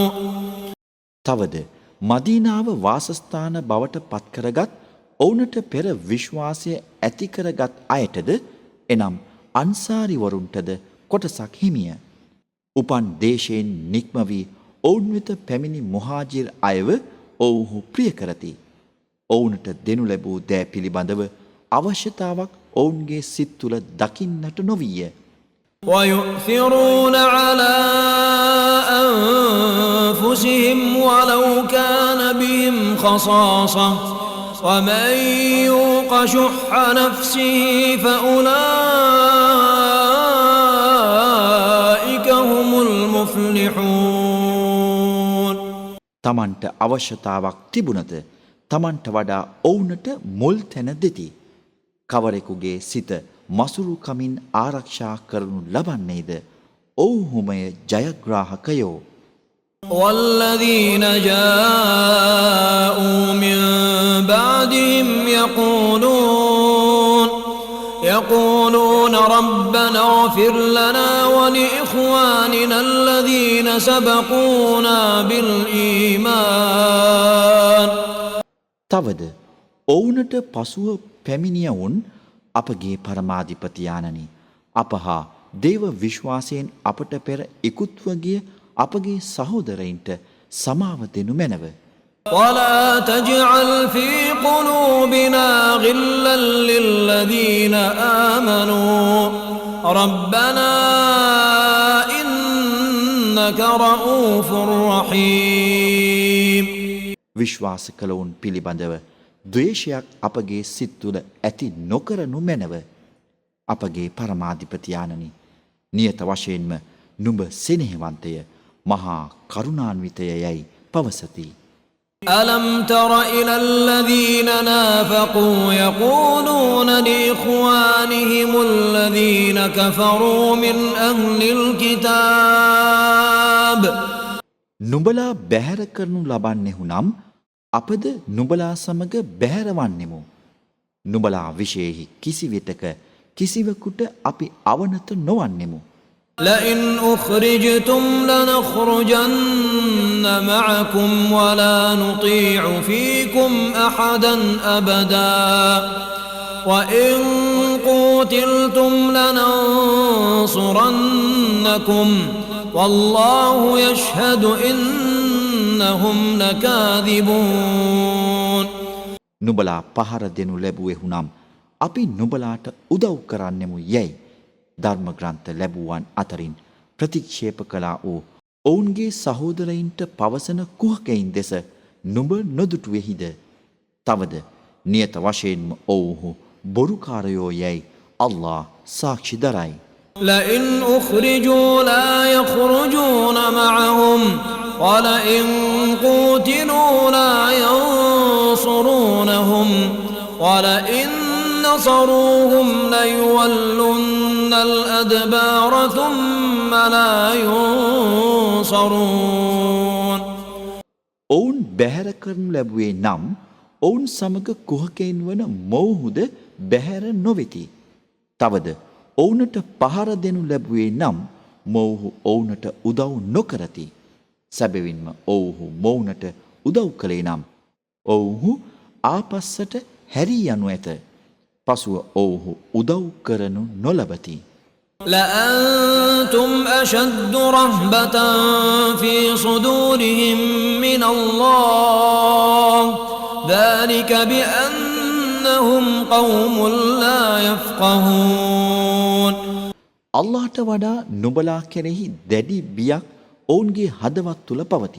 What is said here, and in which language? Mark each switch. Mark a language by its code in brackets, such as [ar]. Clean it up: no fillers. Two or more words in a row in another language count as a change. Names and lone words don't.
[si] තවද මදීනාව වාසස්ථාන බවට පත්කරගත් ඔවුනට පෙර විශ්වාසය ඇති කරගත් අයටද එනම් අන්සාරිවරුන්ටද කොටසක් හිමිය. උපන් දේශයෙන් නික්ම වී ඔවුන් වෙත පැමිණි මුහාජිර් අයව ඔවුහු ප්‍රිය කරති. ඔවුනට දෙනු ලැබූ දෑ පිළිබඳව අවශ්‍යතාවක් ඔවුන්ගේ සිත් තුළ දකින්නට නොවිය. [ar] ويؤثرون على أنفسهم ولو كان بهم خصاصة ومن يوق شح نفسه فأولئك هم المفلحون. [si] තමන්ට අවශ්‍යතාවක් තිබුණද තමන්ට වඩා ඔවුනට මුල් තැන දෙති. කවරෙකුගේ සිත මසුරුකමින් ආරක්ෂා කරනු ලබන්නේද ඔවුහුමය ජයග්‍රාහකයෝ. [ar] والذين جاءوا من بعدهم يقولون ربنا اغفر لنا ولإخواننا الذين سبقونا بالإيمان. [si] තවද ඔවුනට පසුව පැමිණියවුන් අපගේ පරමාධිපතියාණනි අප හා දේව විශ්වාසයෙන් අපට පෙර ඉකුත්ව ගිය අපගේ සහෝදරයින්ට සමාව දෙනු මැනව. [ar] ولا تجعل في قلوبنا غلا للذين آمنوا ربنا إنك رؤوف رحيم. [si] විශ්වාස කළවුන් පිළිබඳව ද්වේෂයක් අපගේ සිත් තුළ ඇති නොකරනු මැනව. අපගේ පරමාධිපතියාණනි නියත වශයෙන්ම නුඹ සෙනෙහවන්තය මහා කරුණාන්විතය යැයි පවසති. [ar] ألم تر إلى الذين نافقوا يقولون لإخوانهم الذين كفروا من أهل الكتاب. [si] නුඹලා බැහැර කරනු ලබන්නෙහු නම් අපද නුඹලා සමග බැහැරවන්නෙමු. නුඹලා විශේෂෙහි කිසිවිටක කිසිවකුට අපි අවනත නොවන්නෙමු. [ar] لئن أخرجتم لنخرجن معكم ولا نطيع فيكم أحدا أبدا وإن قوتلتم لننصرنكم والله يشهد إنهم لكاذبون. [si] නුඹලා පහර දෙනු ලැබුවෙහුනම් අපි නුඹලාට උදව් කරන්නෙමු යැයි ධර්ම ග්‍රන්ථ ලැබුවන් අතරින් ප්‍රතික්ෂේප කළා වූ ඔවුන්ගේ සහෝදරයින්ට පවසන කුහකයින් දෙස නුඹ නොදුටුවෙහිද? තවද නියත වශයෙන්ම ඔවුහු බොරුකාරයෝ යැයි අල්ලා සාක්ෂි දරයි. [ar] لئن أخرجوا لا يخرجون معهم ولئن قوتلوا لا ينصرونهم ولئن نصروهم ليولن الأدبار ثم لا ينصرون. [si] ඔවුන් බැහැර කරනු ලැබුවේ නම් ඔවුන් සමග කුහකයින් වන මොවුහුද බැහැර නොවෙති. තවද ඔවුනට පහර දෙනු ලැබුවේ නම් මොවුහු ඔවුනට උදව් නොකරති. සැබවින්ම ඔවුහු මොවුනට උදව් කළේ නම් ඔවුහු ආපස්සට හැරී යනු ඇත. පසුව ඔවුහු උදව් කරනු නොලබති. [ar] لأنتم أشد رهبة في صدورهم من الله ذلك بأنهم قوم لا يفقهون. [si] අල්ලාහට වඩා නුඹලා කෙරෙහි දැඩි බියක් ඔවුන්ගේ හදවත් තුල පවතී.